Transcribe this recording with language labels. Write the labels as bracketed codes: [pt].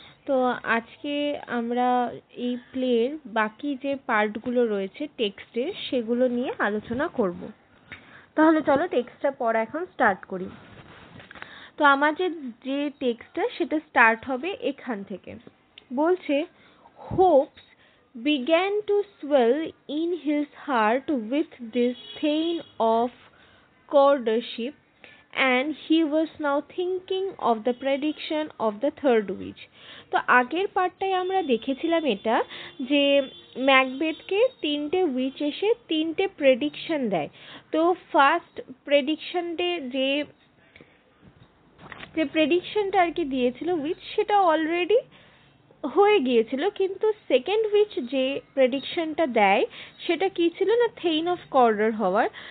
[bn] তো আজকে আমরা এই প্লের বাকি যে পার্টগুলো রয়েছে টেক্সটের সেগুলো নিয়ে আলোচনা করব। তাহলে চলো টেক্সটটা পড়া এখন স্টার্ট করি। তো আমাদের যে টেক্সটটা সেটা স্টার্ট হবে এখান থেকে। বলছে [en] hopes began to swell in his heart with this vein of courtship and he was now thinking of the prediction of the third witch. [bn] তো আগের পার্টটায় আমরা দেখেছিলাম এটা যে ম্যাকবেথকে তিনটে উইচ এসে তিনটে প্রেডিকশন দেয়। তো ফার্স্ট প্রেডিকশনটে যে প্রেডিকশনটা আর কি দিয়েছিল উইচ সেটা অলরেডি হয়ে গিয়েছিল, কিন্তু সেকেন্ড উইচ যে প্রেডিকশনটা দেয় সেটা কি ছিল না থেইন অফ কর্ডার হওয়ার।